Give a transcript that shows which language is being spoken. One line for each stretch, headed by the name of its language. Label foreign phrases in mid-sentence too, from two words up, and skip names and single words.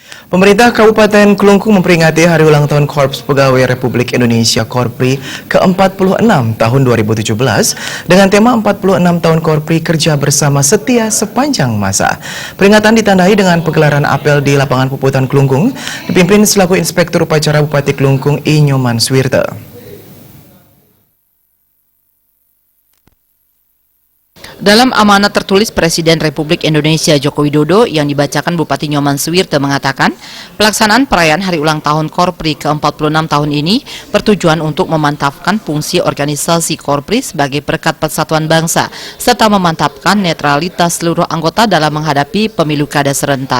Indonesian: Pemerintah Kabupaten Kelungkung memperingati Hari Ulang Tahun Korps Pegawai Republik Indonesia Korpri ke-46 tahun 2017 dengan tema 46 tahun Korpri kerja bersama setia sepanjang masa. Peringatan ditandai dengan pegelaran apel di lapangan Puputan Kelungkung dipimpin selaku Inspektur Upacara Bupati Kelungkung I. Nyoman Swirte. Dalam amanat tertulis Presiden Republik Indonesia Joko Widodo yang dibacakan Bupati Nyoman Swirte mengatakan, pelaksanaan perayaan Hari Ulang Tahun Korpri ke-46 tahun ini bertujuan untuk memantapkan fungsi organisasi Korpri sebagai perekat persatuan bangsa, serta memantapkan netralitas seluruh anggota dalam menghadapi pemilu kada serentak.